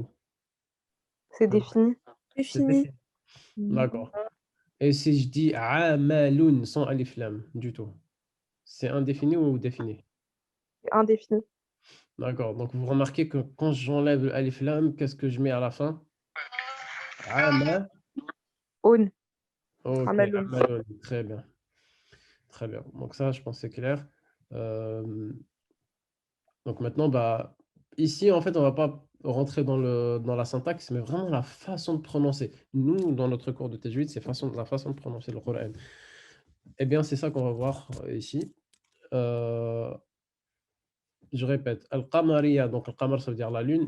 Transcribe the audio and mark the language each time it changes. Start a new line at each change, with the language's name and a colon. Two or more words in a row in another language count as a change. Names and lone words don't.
French: C'est défini. C'est Défini. défini. D'accord. Et si je dis amalun sans alif lam du tout, c'est indéfini ou défini? Indéfini. D'accord. Donc, vous remarquez que quand j'enlève le alif lam, qu'est-ce que je mets à la fin? Ama. Aune. Ok, Amaloun. amalun. Très bien. Très bien. Donc, ça, je pense que c'est clair. Donc maintenant, bah, ici, en fait, on ne va pas rentrer dans la syntaxe, mais vraiment la façon de prononcer. Nous, dans notre cours de tajwid, c'est la façon de prononcer le Coran. Eh bien, c'est ça qu'on va voir ici. Je répète, Al-Qamariya, donc Al-Qamar, ça veut dire la lune.